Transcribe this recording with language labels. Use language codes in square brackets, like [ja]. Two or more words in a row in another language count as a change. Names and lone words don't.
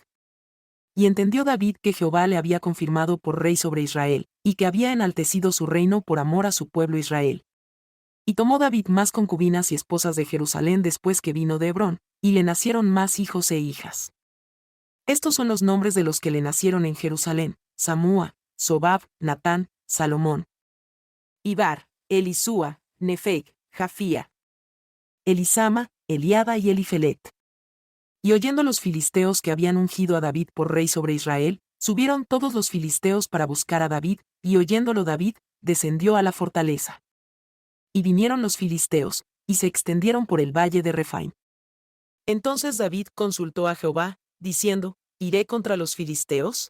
[es] Y entendió David que Jehová le había confirmado por rey sobre Israel, y que había enaltecido su reino por amor a su pueblo Israel. Y tomó David más concubinas y esposas de Jerusalén después que vino de Hebrón, y le nacieron más hijos e hijas. Estos son los nombres de los que le nacieron en Jerusalén: Samúa, Sobab, Natán, Salomón, Ibar, Elisúa, Nefeg, Jafía, Elisama, Eliada y Elifelet. Y oyendo los filisteos que habían ungido a David por rey sobre Israel, subieron todos los filisteos para buscar a David, y oyéndolo David, descendió a la fortaleza. Y vinieron los filisteos, y se extendieron por el valle de Refaim. Entonces David consultó a Jehová, diciendo, ¿iré contra los filisteos?